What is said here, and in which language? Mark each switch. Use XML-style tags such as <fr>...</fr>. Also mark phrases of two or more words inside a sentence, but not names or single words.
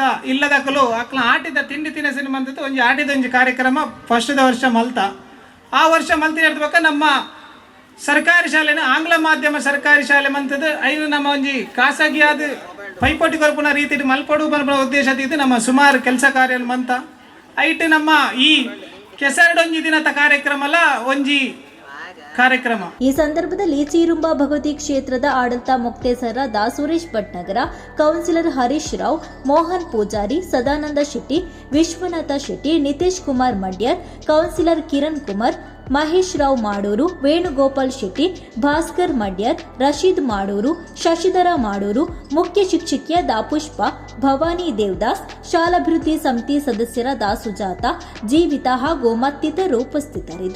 <tcy>ಇಲ್ಲದಕ್ಕಲು ಅಕ್ಲ ಆಟಿದ ತಿಂಡಿ ತಿನಿಸಿನ ಮಂತದ್ದು ಒಂಜಿ ಆಟಿದ ಒಂಜಿ ಕಾರ್ಯಕ್ರಮ ಫಸ್ಟ್ದ ವರ್ಷ ಮಲ್ತ ಆ ವರ್ಷ ಮಲ್ತಿನ ಹೇಳ್ಬೇಕು ನಮ್ಮ ಸರ್ಕಾರಿ ಶಾಲೆನ ಆಂಗ್ಲ ಮಾಧ್ಯಮ ಸರ್ಕಾರಿ ಶಾಲೆ ಮಂತದ್ದು ಐದು ನಮ್ಮ ಒಂಜಿ ಖಾಸಗಿಯಾದ ಪೈಪೋಟಿ ಕೊರ್ಪುನ ರೀತಿ ಮಲ್ಪಡು ಬನ್ಪುನ ಉದ್ದೇಶ ಇದು ನಮ್ಮ ಸುಮಾರು ಕೆಲಸ ಕಾರ್ಯ ಮಂತ ಐಟ್ ನಮ್ಮ ಈ ಕೆಸರಡು ಒಂಜಿ ದಿನದ ಕಾರ್ಯಕ್ರಮಲ ಒಂಜಿ ಕಾರ್ಯಕ್ರಮ.</tcy> <kn>ಈ ಸಂದರ್ಭದಲ್ಲಿ ಚೀರುಂಬ ಭಗವತಿ ಕ್ಷೇತ್ರದ ಆಡಳಿತ ಮುಕ್ತೇಸರಾದ ಸುರೇಶ್ ಭಟ್ನಗರ, ಕೌನ್ಸಿಲರ್ ಹರೀಶ್ ರಾವ್, ಮೋಹನ್ ಪೂಜಾರಿ, ಸದಾನಂದ ಶೆಟ್ಟಿ, ವಿಶ್ವನಾಥ ಶೆಟ್ಟಿ, ನಿತೇಶ್ ಕುಮಾರ್ ಮಡ್ಯರ್, ಕೌನ್ಸಿಲರ್ ಕಿರಣ್ ಕುಮಾರ್, ಮಹೇಶ್ ರಾವ್ ಮಾಡೂರು, ವೇಣುಗೋಪಾಲ್ ಶೆಟ್ಟಿ, ಭಾಸ್ಕರ್ ಮಡ್ಯರ್, ರಶೀದ್ ಮಾಡೂರು, ಶಶಿಧರ ಮಾಡೂರು, ಮುಖ್ಯ ಶಿಕ್ಷಕಿಯಾದ ಪುಷ್ಪ, ಭವಾನಿ ದೇವದಾಸ್, ಶಾಲಾಭಿವೃದ್ಧಿ ಸಮಿತಿ ಸದಸ್ಯರಾದ ಸುಜಾತ, ಜೀವಿತ ಹಾಗೂ ಮತ್ತಿತರರು ಉಪಸ್ಥಿತರಿದ್ದರು.</kn>